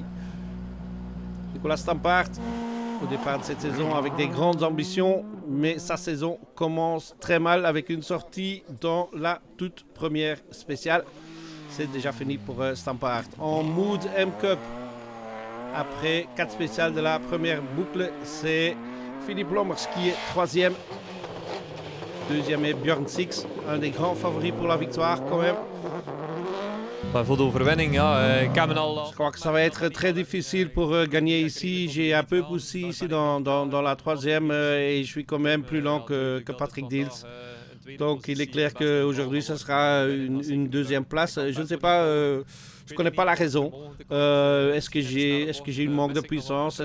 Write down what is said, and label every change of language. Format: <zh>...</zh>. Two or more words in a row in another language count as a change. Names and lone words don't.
<fr>Nicolas Stampart, au départ de cette saison avec des grandes ambitions, mais sa saison commence très mal avec une sortie dans la toute première spéciale. c'est déjà fini pour Stampart. En Mood M-Cup, après 4 spéciales de la première boucle, c'est Philippe Lommers qui est 3e. Deuxième est Björn Six, un des grands favoris pour la victoire quand même.</fr> <nl>Voor de overwinning, ja. Ik heb</nl> <fr>Je crois que ça va être très difficile pour gagner ici. J'ai un peu poussé ici dans la 3e et je suis quand même plus lent que Patrick Dils. Donc il est clair qu'aujourd'hui ce sera une 2e place. Je ne sais pas, je ne connais pas la raison. Est-ce que j'ai une manque de puissance?</fr>